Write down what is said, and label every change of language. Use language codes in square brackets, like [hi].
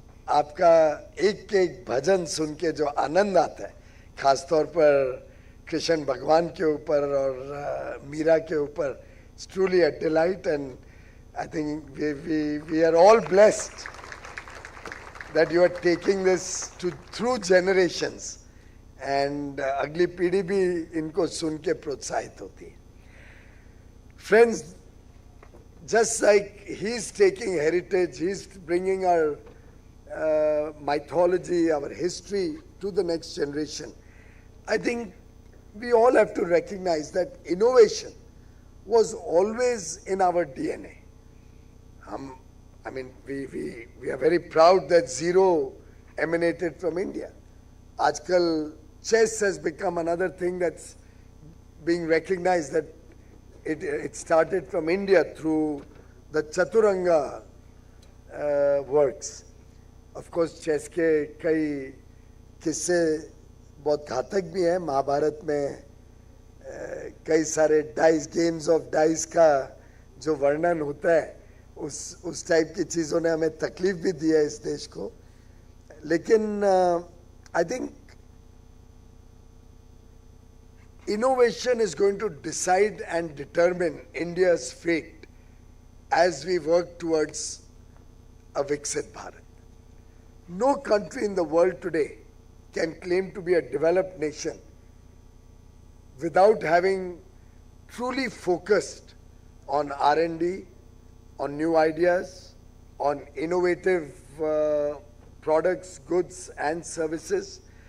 [hi] आपका एक एक भजन सुन के जो आनंद आता है, खासतौर पर कृष्ण भगवान के ऊपर और मीरा के ऊपर, [en] it's truly a delight, and I think we are all blessed that you are taking this through generations, and [hi] अगली पीढ़ी भी इनको सुन के प्रोत्साहित होती है. [en] Friends, just like he's taking heritage, he's bringing our mythology, our history to the next generation. I think we all have to recognize that innovation was always in our DNA. I mean, we are very proud that zero emanated from India. Ajkal, chess has become another thing that's being recognized, that it started from India through the Chaturanga works. Of course, [hi] chess के कई किस्से बहुत घातक भी हैं. महाभारत में कई सारे डाइस, गेम्स ऑफ डाइस का जो वर्णन होता है, उस टाइप की चीज़ों ने हमें तकलीफ भी दी है इस देश को. लेकिन [en] I think innovation is going to decide and determine India's fate as we work towards a Viksit Bharat. No country in the world today can claim to be a developed nation without having truly focused on R&D, on new ideas, on innovative products, goods and services.